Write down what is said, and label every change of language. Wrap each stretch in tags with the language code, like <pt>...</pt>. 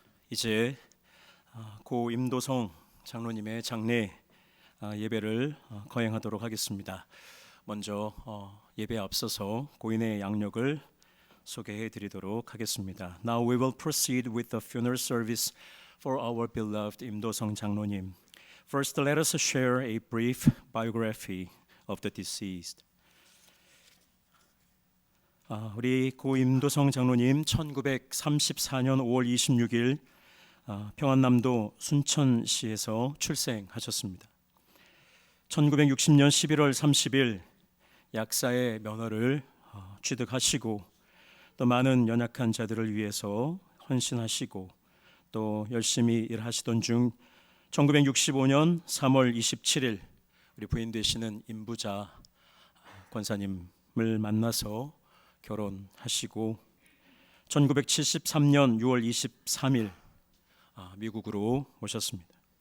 <ko>이제 고 임도성 장로님의 장례 예배를 거행하도록 하겠습니다. 먼저 예배에 앞서서 고인의 양력을 소개해 드리도록 하겠습니다.</ko> <en>Now we will proceed with the funeral service for our beloved 임도성 장로님. First, let us share a brief biography of the deceased.</en> <ko>우리 고 임도성 장로님 1934년 5월 26일 평안남도 순천시에서 출생하셨습니다. 1960년 11월 30일 약사의 면허를 취득하시고 또 많은 연약한 자들을 위해서 헌신하시고 또 열심히 일하시던 중 1965년 3월 27일 우리 부인 되시는 임부자 권사님을 만나서 결혼하시고 1973년 6월 23일 미국으로 오셨습니다.</ko>